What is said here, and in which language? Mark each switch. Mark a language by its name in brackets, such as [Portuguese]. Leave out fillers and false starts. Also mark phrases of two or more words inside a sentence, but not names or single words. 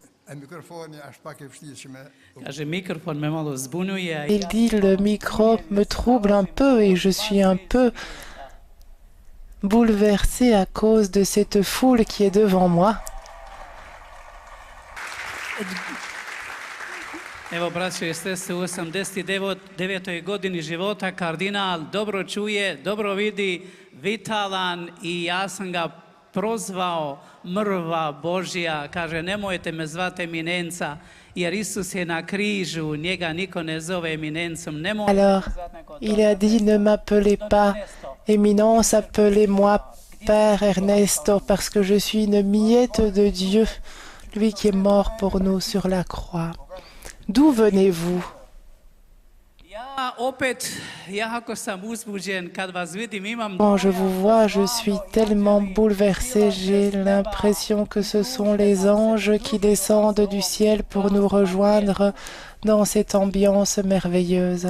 [Croatian] Kaže, mikrofon me malo zbunjuje. a [French] Il dit, le micro me trouble un peu et je suis un peu bouleversé à cause de cette foule qui est devant moi. [Croatian] Evo, braćo i sestre, u 89. godini života kardinal dobro čuje, dobro vidi, vitalan i ja sam ga prozvao mrva Božja. Kaže, nemojte me zvati eminenca, jer Isus je na križu, njega niko ne zove eminencom. Nemojte me [French] Alors, [Croatian] zvati neko [French] il a dit, ne m'appelez pas éminence, appelez-moi Père Ernesto, parce que je suis une miette de Dieu, lui qui est mort pour nous sur la croix. D'où venez-vous? Quand je vous vois, je suis tellement bouleversé, j'ai l'impression que ce sont les anges qui descendent du ciel pour nous rejoindre dans cette ambiance merveilleuse.